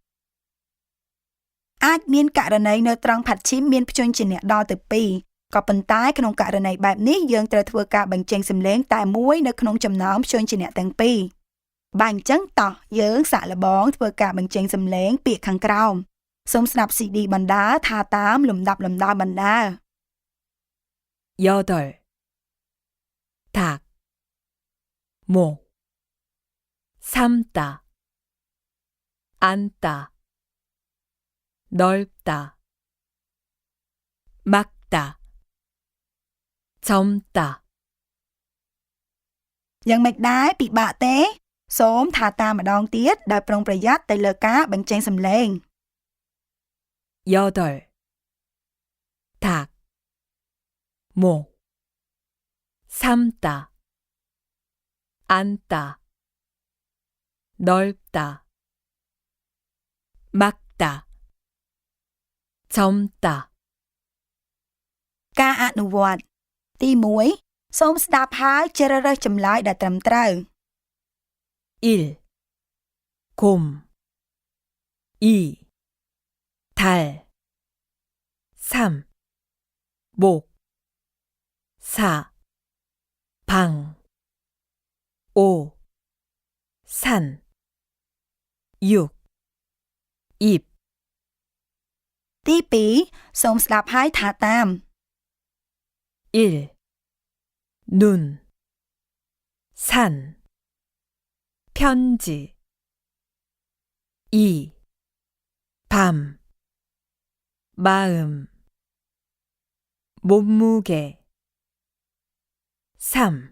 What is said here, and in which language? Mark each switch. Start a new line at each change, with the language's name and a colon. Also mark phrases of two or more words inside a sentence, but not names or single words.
Khmer: អាចមានករណីនៅត្រង់ផាត់ឈិមមានព្យញ្ជនៈដល់ទៅ2ក៏ប៉ុន្តែក្នុងករណីបែបនេះយើងត្រូវធ្វើការបញ្ចេញសំឡេងតែមួយនៅក្នុងចំណោមព្យញ្ជនៈទាំងពីរបើអញ្ចឹងតោះយើងសាកល្បងធ្វើការបញ្ចេញសំឡេងពាក្យខាងក្រោមសូមស្ដាប់ CD បណ្ដើរថាតាមលំដាប់លំដោយបណ្ដើរ
Korean: 8닭 목 삶다 앉다 넓다 막다 젊다
Khmer: យ៉ាងម៉េចដែរពិបាកទេសូមថាតាមម្ដងទៀតដោយប្រុងប្រយ័ត្នទៅលើការបញ្ចេញសំឡេង
Korean: 여덟 닭 목 삶다 앉다 넓다 막다 젊다
Khmer: ការអនុវត្តទី1សូមស្ដាប់ហើយជ្រើសរើសចម្លើយដែលត្រឹមត្រូវ
Korean: 1. 곰 2. 달 3. 목 4. 방 5. 산 6. 잎
Khmer: ទី2សូមស្ដាប់ហើយថាតាម
Korean: 1. 눈 산 편지 2. 밤 마음 몸무게 3.